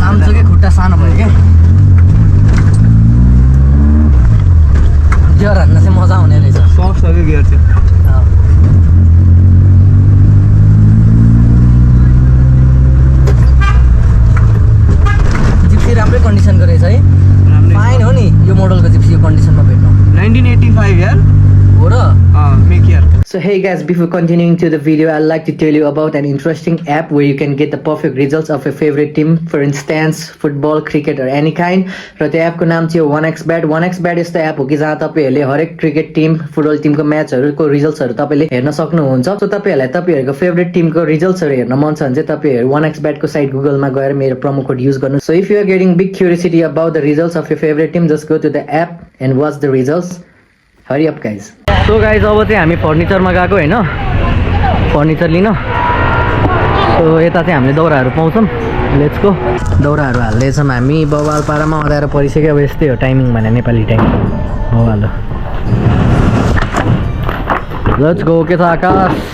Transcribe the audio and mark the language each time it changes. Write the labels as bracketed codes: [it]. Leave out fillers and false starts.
[ne] लाम्चो क्या खुट्टा सानो भयो क्या गियर हान्न चाहिँ मजा आउने रहेछ सफ्ट छ क्या गियर चाहिँ जिप्सी राम्रै कन्डिसनको रहेछ है फाइन हो नि यो मोडलको जिप्सी यो कन्डिसनमा भेट्नु 1985 यार हो र मेक यार [en] So hey guys, before continuing to the video, I'd like to tell you about an interesting app where you can get the perfect results of your favorite team, for instance, football, cricket or any kind. [ne] र त्यो एपको नाम चाहिँ 1xbet. 1xbet यस्तो app हो कि जहाँ तपाईँहरूले हरेक क्रिकेट टिम, फुटबल टिमको म्याचहरूको रिजल्ट्सहरू तपाईँले हेर्न सक्नुहुन्छ. सो तपाईँहरूलाई तपाईँहरूको फेभरेट टिमको रिजल्ट्सहरू हेर्न मन छ भने चाहिँ तपाईँहरू 1xbet को साइट गुगलमा गएर मेरो प्रोमो कोड युज गर्नु. [en] So if you are getting big curiosity about the results of your favorite team, just go to the app and watch the results. Hurry up guys. [ne] So guys अब चाहिँ हामी फर्निचरमा गएको होइन furniture लिन so यता चाहिँ हामीले दाउराहरू पाउँछौँ लेट्स गो दाउराहरू हाल्दैछौँ हामी बवालपाडामा अँध्यारो परिसक्यो अब यस्तै हो टाइमिङ भने नेपाली टाइम बवाल लेट्स गो के छ आकाश